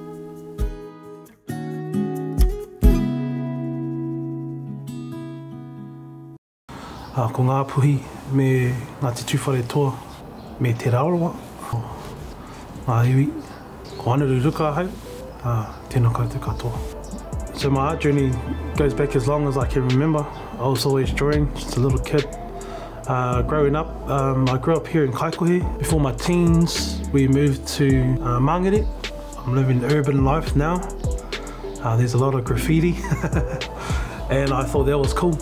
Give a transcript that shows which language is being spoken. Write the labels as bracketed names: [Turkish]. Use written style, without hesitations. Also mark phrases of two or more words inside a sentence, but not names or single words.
[Māori] Ko ngā puhi me ngā te tūwhare toa me te raoroa. Ngā iwi, ko ana ruruka hau, tēnā koutou katoa. [English] So my art journey goes back as long as I can remember. I was always drawing, just a little kid. Growing up, I grew up here in Kaikohe. Before my teens, we moved to Mangere. I'm living urban life now. There's a lot of graffiti and I thought that was cool.